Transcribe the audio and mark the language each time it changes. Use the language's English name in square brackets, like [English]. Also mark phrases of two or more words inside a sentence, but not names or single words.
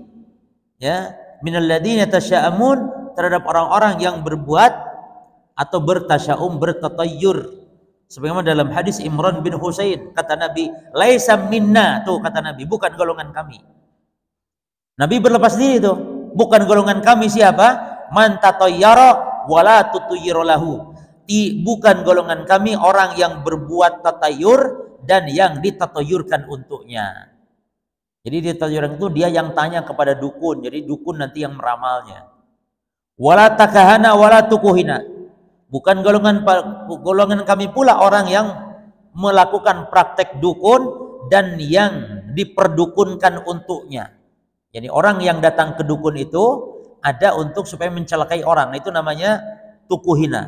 [Indonesian] Ya, [Arabic] من الذين تشاءمون, [Indonesian] terhadap orang-orang yang berbuat atau bertasya'um, bertatayyur. Sebagaimana dalam hadis Imran bin Husain, kata Nabi, [Arabic] "ليس منا." [Indonesian] Tuh kata Nabi, bukan golongan kami. Nabi berlepas diri tuh, bukan golongan kami. Siapa? [Arabic] من تطير ولا تطير له. [Indonesian] Bukan golongan kami orang yang berbuat tatayur dan yang ditatayurkan untuknya. Jadi ditatayurkan itu dia yang tanya kepada dukun, jadi dukun nanti yang meramalnya. [Arabic] ولا تكهن ولا تكهن. [Indonesian] Bukan golongan kami pula orang yang melakukan praktek dukun dan yang diperdukunkan untuknya. Jadi orang yang datang ke dukun itu ada untuk supaya mencelakai orang. Itu namanya tukuhina.